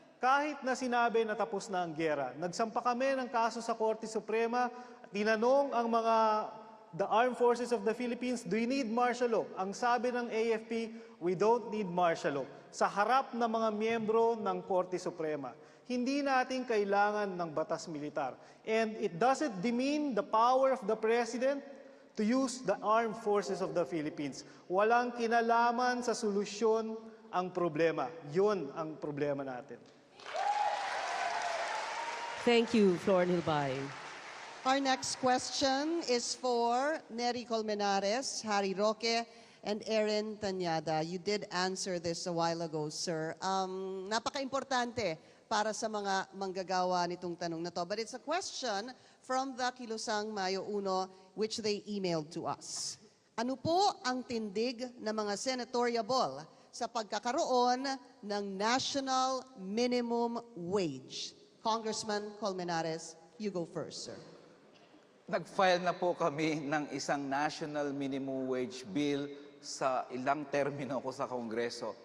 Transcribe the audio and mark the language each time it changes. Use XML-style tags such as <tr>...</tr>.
<tl>Kahit na sinabi na tapos na ang giyera, nagsampa kami ng kaso sa Korte Suprema, tinanong ang the Armed Forces of the Philippines,</tl> <en>do you need martial law?</en> <tl>Ang sabi ng</tl> <en>AFP, we don't need martial law.</en> <tl>Sa harap ng mga miyembro ng Korte Suprema, hindi natin kailangan ng batas militar.</tl> <en>And it doesn't demean the power of the President to use the Armed Forces of the Philippines.</en> <tl>Walang kinalaman sa solusyon ang problema. Yun ang problema natin.</tl> <en>Thank you, Flor Nilbay. Our next question is for Nery Colmenares, Harry Roque, and Erin Tanyada. You did answer this a while ago, sir.</en> <tl>Napaka-importante para sa mga manggagawa nitong tanong na to.</tl> <en>But it's a question from the Kilusang Mayo Uno, which they emailed to us.</en> <tl>Ano po ang tindig ng mga senatorial sa pagkakaroon ng national minimum wage?</tl> <en>Congressman Colmenares, you go first, sir.</en> <tl>Nag-file na po kami ng isang national minimum wage bill sa ilang termino ko sa Kongreso.</tl>